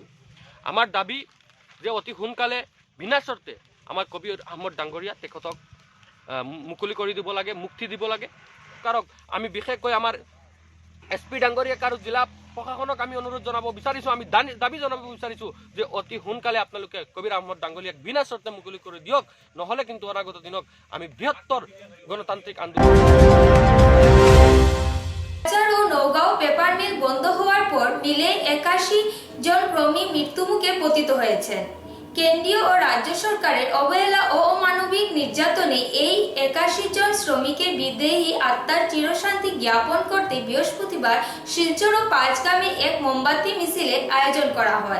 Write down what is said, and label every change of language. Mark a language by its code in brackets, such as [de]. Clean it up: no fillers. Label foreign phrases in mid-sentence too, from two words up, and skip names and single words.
[as] আমাৰ দাবী যে অতি সোনকালে বিনা চৰ্তে আমাৰ কবিৰ আহমদ ডাঙৰীয়া তেখেতক মুকলি কৰি দিব লাগে, মুক্তি দিব লাগে। কাৰণ আমি বিশেষকৈ আমাৰ SP ডাঙৰীয়াক আৰু জিলা প্ৰশাসনক আমি অনুৰোধ জনাব বিচাৰিছোঁ, আমি দাবী জনাব বিচাৰিছোঁ যে অতি সোনকালে আপোনালোকে কবিৰ আহমদ ডাঙৰীয়াক বিনা চৰ্তে মুকলি কৰি দিয়ক, নহ'লে কিন্তু অনাগত দিনত আমি বৃহত্তৰ গণতান্ত্রিক আন্দোলন। [bn] নওগাঁও পেপার মিল বন্ধ হওয়ার পর মিলে 81 জন শ্রমিক মৃত্যুমুখে পতিত হয়েছেন। কেন্দ্রীয় ও রাজ্য সরকারের অবহেলা ও অমানবিক নির্যাতনে এই 81 জন শ্রমিকের বিদেহী আত্মার চিরশান্তি জ্ঞাপন করতে বৃহস্পতিবার শিলচর ও পাঁচগ্রামে এক মোমবাতি মিছিলের আয়োজন করা হয়।